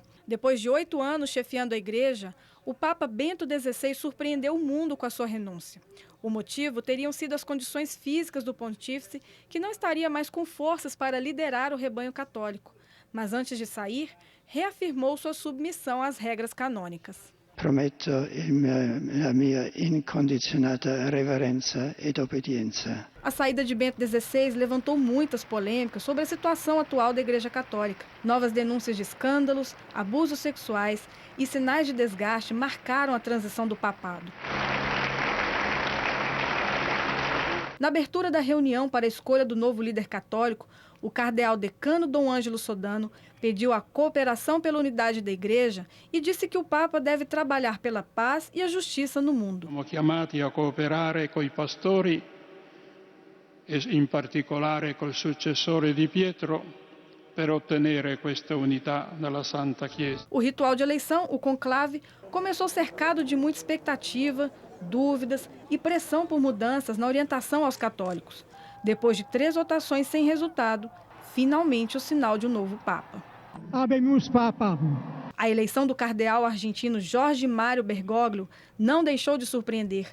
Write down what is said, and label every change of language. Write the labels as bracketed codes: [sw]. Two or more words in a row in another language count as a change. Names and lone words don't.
[pt] Depois de 8 anos chefiando a Igreja, o Papa Bento XVI surpreendeu o mundo com a sua renúncia. O motivo teriam sido as condições físicas do pontífice, que não estaria mais com forças para liderar o rebanho católico. Mas antes de sair, reafirmou sua submissão às regras canônicas. [it] Prometto [pt] a minha incondicionata [it] reverenza ed obbedienza. [pt] A saída de Bento XVI levantou muitas polêmicas sobre a situação atual da Igreja Católica. Novas denúncias de escândalos, abusos sexuais e sinais de desgaste marcaram a transição do papado. Na abertura da reunião para a escolha do novo líder católico, o cardeal decano Dom Ângelo Sodano pediu a cooperação pela unidade da Igreja e disse que o Papa deve trabalhar pela paz e a justiça no mundo. [it] Siamo chiamati a cooperare con i pastori e in particolare col successore di Pietro per ottenere questa unità nella Santa Chiesa. [pt] O ritual de eleição, o conclave, começou cercado de muita expectativa, dúvidas e pressão por mudanças na orientação aos católicos. Depois de 3 votações sem resultado, finalmente o sinal de um novo Papa. [la] Habemus Papa. [pt] A eleição do cardeal argentino Jorge Mário Bergoglio não deixou de surpreender.